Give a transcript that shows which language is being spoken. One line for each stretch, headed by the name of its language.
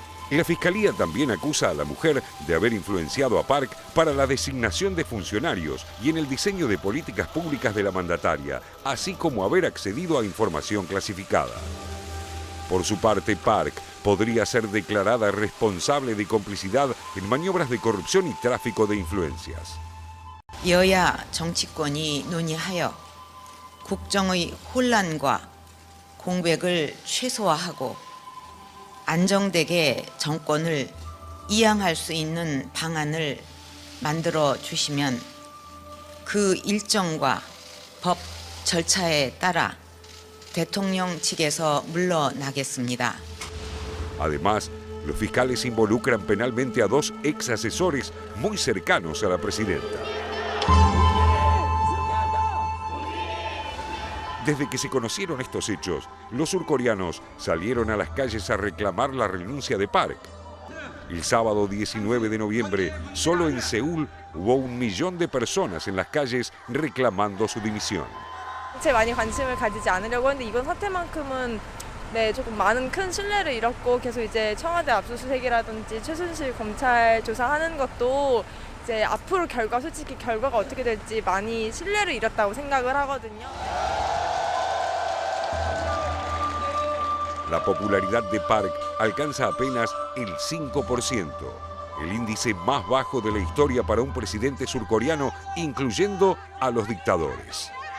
Spanish: La fiscalía también acusa a la mujer de haber influenciado a Park para la designación de funcionarios y en el diseño de políticas públicas de la mandataria, así como haber accedido a información clasificada. Por su parte, Park podría ser declarada responsable de complicidad en maniobras de corrupción y tráfico de influencias.
Korean: 여야 정치권이 논의하여 국정의 혼란과 공백을 최소화하고 안정되게 정권을 이양할 수 있는 방안을 만들어 주시면 그 일정과 법 절차에 따라 대통령 측에서 물러나겠습니다.
Spanish: Además, los fiscales involucran penalmente a dos ex asesores muy cercanos a la presidenta. Desde que se conocieron estos hechos, los surcoreanos salieron a las calles a reclamar la renuncia de Park. El sábado 19 de noviembre, solo en Seúl hubo 1 millón de personas en las calles reclamando su dimisión.
Korean: 많이 관심을 가지지 않으려고 했는데 이번 사태만큼은 조금 많은 큰 신뢰를 잃었고 계속 이제 청와대 압수수색이라든지 최순실 검찰 조사하는 것도 이제 앞으로 솔직히 결과가 어떻게 될지 많이 신뢰를 잃었다고 생각을 하거든요.
Spanish: La popularidad de Park alcanza apenas el 5%, el índice más bajo de la historia para un presidente surcoreano, incluyendo a los dictadores.